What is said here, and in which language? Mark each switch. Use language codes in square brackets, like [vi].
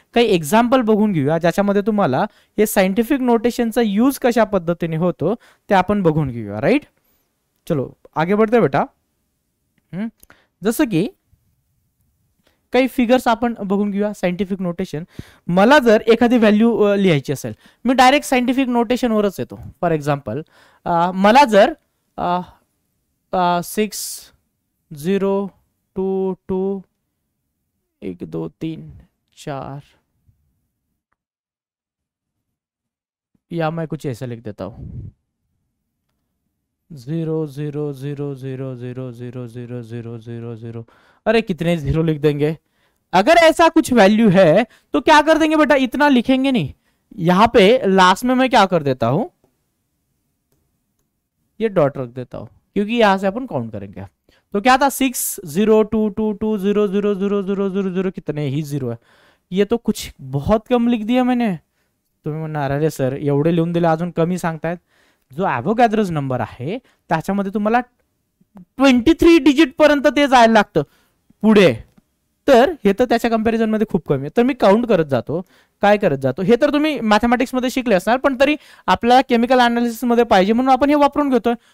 [mr] काही एक्झाम्पल बघून घेऊया ज्याच्यामध्ये तुम्हाला हे सायंटिफिक नोटेशनचा यूज कशा पद्धतीने होतो ते आपण बघून घेऊया, राईट. [hi] चलो आगे बढ़ते बेटा. [mr] जसं की काही फिगर्स आपण बघून घेऊया. सायंटिफिक नोटेशन, मला जर एखादी व्हॅल्यू लिहायची असेल, मी डायरेक्ट सायंटिफिक नोटेशन वरच येतो. [en] for example, [mr] मला जर [hi] 6 0 2 2 1 2 3 4, या मैं कुछ ऐसा लिख देता हूं, 0 0 0 0 0 0 0 0 0 0. अरे कितने जीरो लिख देंगे. अगर ऐसा कुछ वैल्यू है तो क्या कर देंगे बेटा, इतना लिखेंगे नहीं. यहां पे लास्ट में मैं क्या कर देता हूं, ये डॉट रख देता हूं क्योंकि यहां से अपन काउंट करेंगे. तो क्या था, 6 0 2 2 2 0 0 0 0 0 0, कितने ही जीरो है. ये तो कुछ बहुत कम लिख दिया मैंने. [mr] तुम्ही म्हणणार अरे सर एवढे लिहून दिले अजून कमी सांगतायत. जो ॲव्होगॅड्रोज नंबर आहे त्याच्यामध्ये तुम्हाला 23 डिजिट पर्यंत ते जायला लागतं पुढे. तर हे तर त्याच्या कंपॅरिझन मध्ये खूप कमी आहे. तर मी काउंट करत जातो, काय करत जातो, हे तर तुम्ही मॅथमॅटिक्स मध्ये शिकले असणार, पण तरी आपल्याला केमिकल अनालिसिस मध्ये पाहिजे म्हणून आपण हे वापरून घेतोय.